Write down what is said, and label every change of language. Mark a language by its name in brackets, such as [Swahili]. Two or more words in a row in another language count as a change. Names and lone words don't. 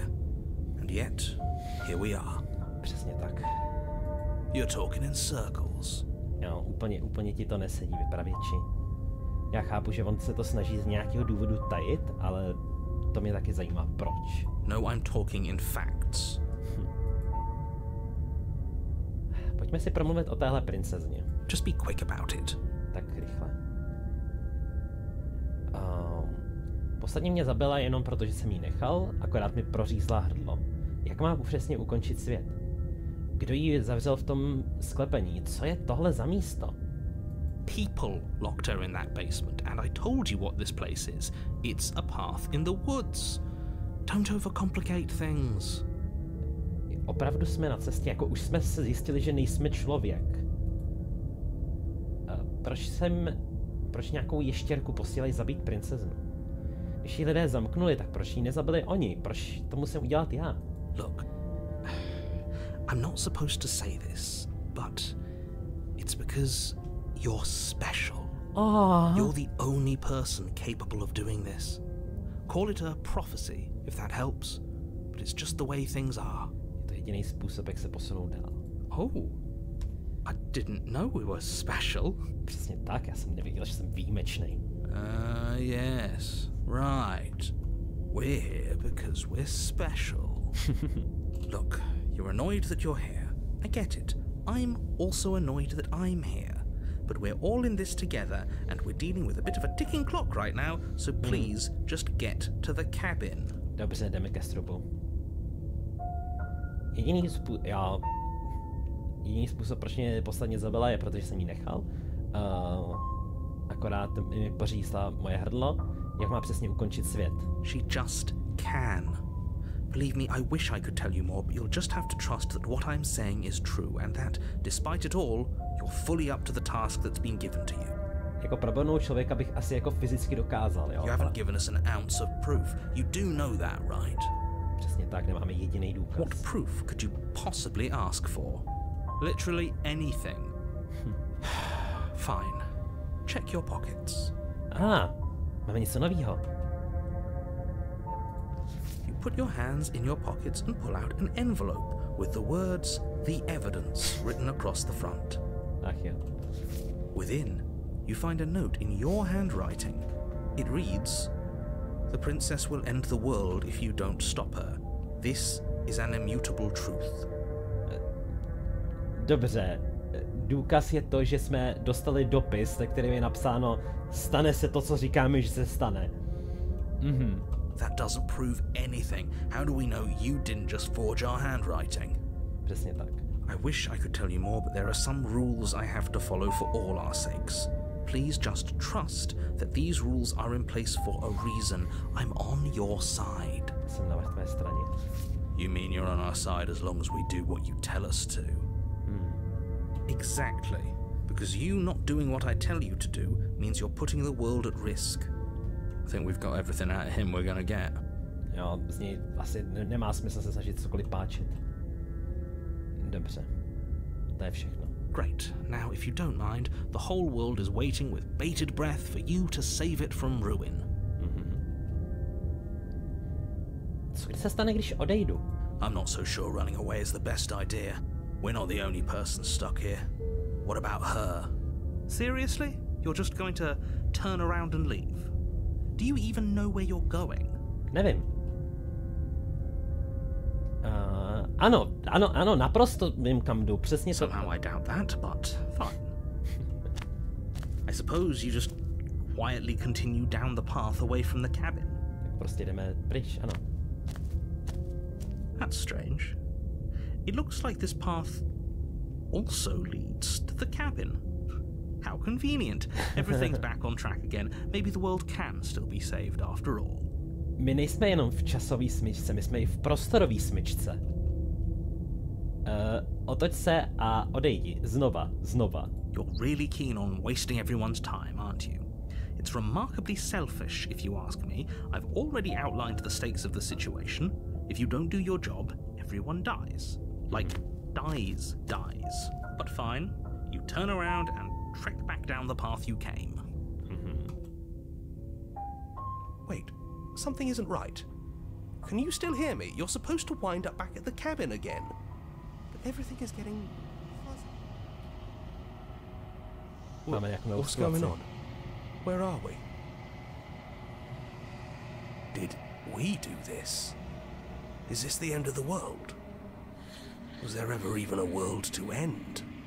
[English] And yet, here we are. [Czech] Přesně tak. [English] You're talking in circles. [Czech] Jo, úplně ti to nesedí, vypravěči. Já chápu, že on se to snaží z nějakého důvodu tajit, ale to mě taky zajímá, proč. [English] No, I'm talking in facts. [Czech] Pojďme si promluvit o téhle princezně. [English] Just be quick about it. [Czech] Tak rychle. Ostatně mě zabila jenom proto, že jsem jí nechal, akorát mi prořízla hrdlo. Jak má přesně ukončit svět? Kdo ji zavřel v tom sklepení? Co je tohle za místo? [English] People locked her in that basement, and I told you what this place is. It's a path in the woods. Don't overcomplicate things. [Czech] Opravdu jsme na cestě, jako už jsme se zjistili, že nejsme člověk. Proč nějakou ještěrku posílají zabít princeznu? Když ji lidé zamknuli, tak proč ji nezabili oni? Proč to musím udělat já? [English] Look, I'm not supposed to say this, but it's because you're special. You're the only person capable of doing this. Call it a prophecy, if that helps, but it's just the way things are. [Czech] Je to jediný způsob, jak se posunout dál. [English] Oh, I didn't know we were special. [Czech] Přesně tak, já jsem nevěděl, že jsem výjimečný. [English] Yes, right. We're here because we're special. Look, you're annoyed that you're here. I get it. I'm also annoyed that I'm here. But we're all in this together, and we're dealing with a bit of a ticking clock right now, so please just get to the cabin. [Czech] Dobře, jdeme ke stropu. Jediný způsob, proč mě posledně zabila, je protože jsem ji nechal. Akorát mi pořízla moje hrdlo, jak má přesně ukončit svět. [English] She just can. Believe me, I wish I could tell you more, but you'll just have to trust that what I'm saying is true, and that, despite it all, you're fully up to the task that's been given to you. [Czech] Jako probornou člověka bych asi jako fyzicky dokázal, jo? [English] You haven't given us an ounce of proof. You do know that, right? [Czech] Přesně tak, nemáme jediný důkaz. [English] What proof could you possibly ask for? Literally anything. Fine. Check your pockets. [Czech] Máme něco novýho. [English] You put your hands in your pockets and pull out an envelope with the words "The Evidence" written across the front. [Czech] Ach jo. [English] Within, you find a note in your handwriting. It reads, "The princess will end the world if you don't stop her. This is an immutable truth." [Czech] Dobře. Důkaz je to, že jsme dostali dopis, na kterém je napsáno stane se to, co říkáme, že se stane. [English] That doesn't prove anything. How do we know you didn't just forge our handwriting? [Czech] Přesně tak. [English] I wish I could tell you more, but there are some rules I have to follow for all our sakes. Please just trust that these rules are in place for a reason. I'm on your side. [Czech] Jsem na tvé straně. [English] You mean you're on our side as long as we do what you tell us to? Exactly. Because you not doing what I tell you to do means you're putting the world at risk. I think we've got everything out of him we're gonna get. [Czech] Jo, z něj asi nemá smysl se snažit cokoliv páčit. Dobře. To je všechno. [English] Great. Now, if you don't mind, the whole world is waiting with bated breath for you to save it from ruin. [Czech] Co se stane, když odejdu? [English] I'm not so sure running away is the best idea. We're not the only person stuck here. What about her? Seriously? You're just going to turn around and leave? Do you even know where you're going? [Czech] Nevím. Ano, naprosto vím, kam jdu, přesně to. [English] Somehow I doubt that, but fine. I suppose you just quietly continue down the path away from the cabin. [Czech] Tak prostě jdeme pryč, ano. [English] That's strange. It looks like this path also leads to the cabin. How convenient. Everything's back on track again. Maybe the world can still be saved after all. [Czech] My nejsme jenom v časové smyčce, my jsme i v prostorové smyčce. Otoč se a odejdi. Znova. [English] You're really keen on wasting everyone's time, aren't you? It's remarkably selfish, if you ask me. I've already outlined the stakes of the situation. If you don't do your job, everyone dies. Like, dies. But fine, you turn around and trek back down the path you came. Wait, something isn't right. Can you still hear me? You're supposed to wind up back at the cabin again. But everything is getting fuzzy. [Czech] Máme nějakou [English] What's [Czech] situaci. [English] going on? Where are we? Did we do this? Is this the end of the world? Was there ever even a world to end?